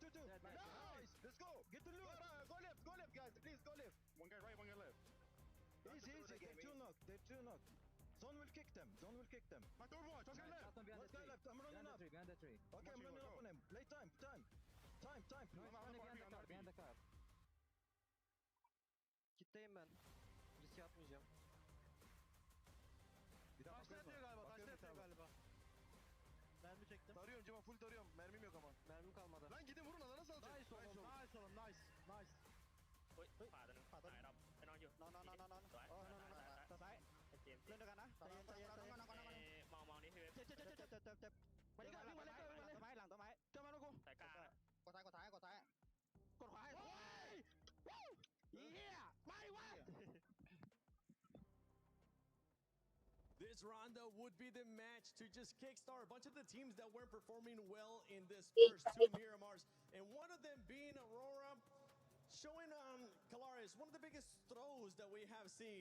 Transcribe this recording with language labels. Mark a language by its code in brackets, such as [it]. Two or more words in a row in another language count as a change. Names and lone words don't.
[en] Nice. Let's go. Get the loot. Go left, guys. Please go left. One guy right, one guy left. Easy. They're two knock. Zone will kick them. My third watch. Let's go left. Let's go left. I'm running up. Behind the tree. Okay, I'm running up on him. Play time. Behind the car. [tr] Kitleyim ben. Risk atmayacağım. Taşla yapıyor galiba. Mermi çektim. Tarıyorum Civan, full tarıyorum. Mermim yok ama. Mermim kalmadı. Lan gidin vurun, alana salacak. Nice oğlum. Nice. [th] ขวาตัวนึงตายรอบไปนอนอยู่ นอนซ้ายเล่นด้วยกันนะใจเย็น มองนี่คือ เจ็บมาดิกันวิ่งมาเลยหลังต้นไม้เจ้ามาลูกกู สายกลาง กดซ้ายกดขวาให้เฮียไม่วะ [en] This rondo would be the match to just kickstart a bunch of the teams that weren't performing well in this first 2 Miramars, and one of them being Aurora, showing on Kalaris one of the biggest throws that we have seen.